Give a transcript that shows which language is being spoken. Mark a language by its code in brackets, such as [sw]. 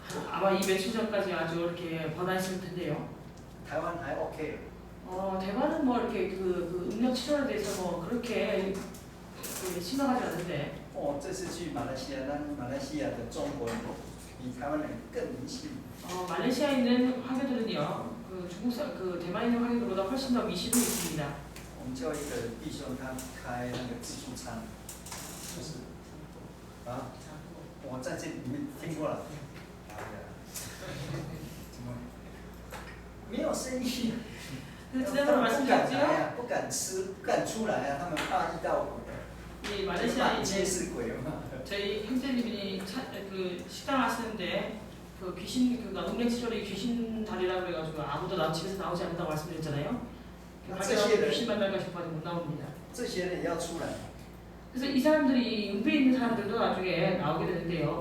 [ko] 아마 이 며칠 전까지 아주 이렇게 번화했을 텐데요. [zh] 台湾还 OK。 [ko] 대만은 뭐 이렇게 그 음력 7월에 대해서 뭐 그렇게 심각하지 않은데. [zh] 哦，这次去马来西亚，那马来西亚的中国人比台湾人更迷信。 [ko] 말레이시아에 있는 화교들은요, 그 대만에 있는 화교들보다 훨씬 더 미신이 있습니다. [zh] 我们教一个弟兄，他开那个自助餐，就是啊，我在这里面听过了。怎么没有生意？ [ko] 지난번에 말씀드렸지요? [zh] 不敢吃，不敢出来啊，他们怕遇到鬼。 [ko] 이 말레이시아에 [zh] 满街是鬼嘛。 [ko] 저희 형제님이 그 식당 하시는데 그 귀신 그 음력 7월에 귀신 달이라 그래가지고 아무도 집에서 나오지 않는다고 말씀드렸잖아요. 밖에 귀신 만날까 싶어서 못 나옵니다. [zh] 这些人也要出来。 [ko] 그래서 이 사람들이 음부에 있는 사람들도 나중에 나오게 되는데요.